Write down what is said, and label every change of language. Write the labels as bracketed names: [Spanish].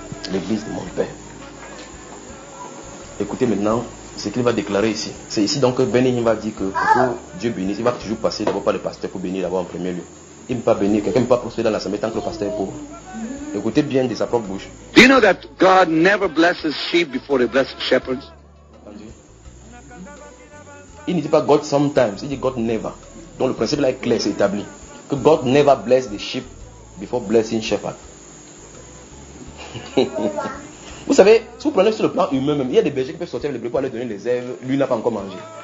[French] L'église de mon père. Écoutez maintenant ce qu'il va déclarer ici. C'est ici donc que Benny va dire que pour Dieu bénisse, il va toujours passer d'abord par le pasteur pour bénir d'abord en premier lieu. Il ne peut pas bénir, quelqu'un ne peut pas prospérer dans l'assemblée tant que le pasteur est pauvre. Écoutez bien de sa propre bouche. [English] Do you know that God never blesses sheep before he blesses shepherds? [French] Il ne dit pas [English] God sometimes, [French] il dit [English] God never. [French] Donc le principe là est clair, c'est établi. [English] Que God never bless the sheep before blessing shepherd. [French] Vous savez, si vous prenez sur le plan humain même, il y a des bergers qui peuvent sortir avec les brebis pour aller donner les herbes, lui n'a pas encore mangé.